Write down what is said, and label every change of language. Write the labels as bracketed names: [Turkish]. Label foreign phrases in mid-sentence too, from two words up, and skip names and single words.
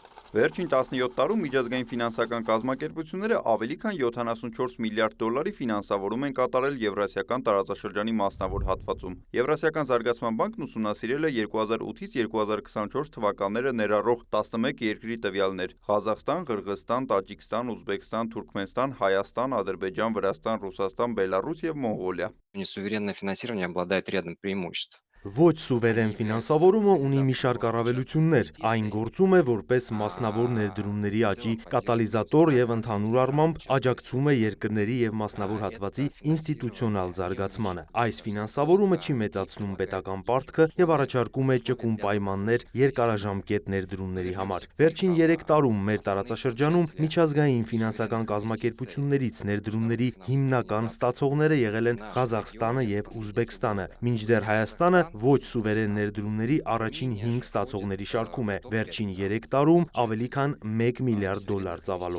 [Armenian] Վերջին 17 տարում միջազգային ֆինանսական կազմակերպությունները ավելի քան 74 միլիարդ դոլարի ֆինանսավորում են կատարել Եվրասիական տարածաշրջանի մասնավոր հատվածում։ Եվրասիական զարգացման բանկն ուսումնասիրել է 2008-ից 2024 թվականները ներառող 11 երկրի տվյալներ՝ Ղազախստան, Ղրղզստան, Տաջիկստան, Ուզբեկստան, Թուրքմենստան, Հայաստան, Ադրբեջան, Վրաստան, Ռուսաստան, Բելառուս և Մոնղոլիա։ [Russian] Несуверенное финансирование обладает рядом преимуществ. [Armenian] Ոչ սուվերեն ֆինանսավորումը ունի մի շարք առավելություններ, այն գործում է որպես մասնավոր ներդրումների աճի կատալիզատոր և ընդհանուր առմամբ աջակցում է երկրների և մասնավոր հատվածի ինստիտուցիոնալ զարգացմանը։ Այս ֆինանսավորումը չի մեծացնում պետական պարտքը և առաջարկում է ճկուն պայմաններ երկարաժամկետ ներդրումների համար։ Վերջին 3 տարում մեր տարածաշրջանում միջազգային ֆինանսական կազմակերպություններից ներդրումների հիմնական ստացողները եղել են Ղազախստանը և Ուզբեկստանը, մինչդեռ Հայաստանը ոչ սուվերեն ներդրումների առաջին 5 ստացողների շարքում է, վերջին 3 տարում ավելի քան 1 միլիարդ դոլար ծավալով։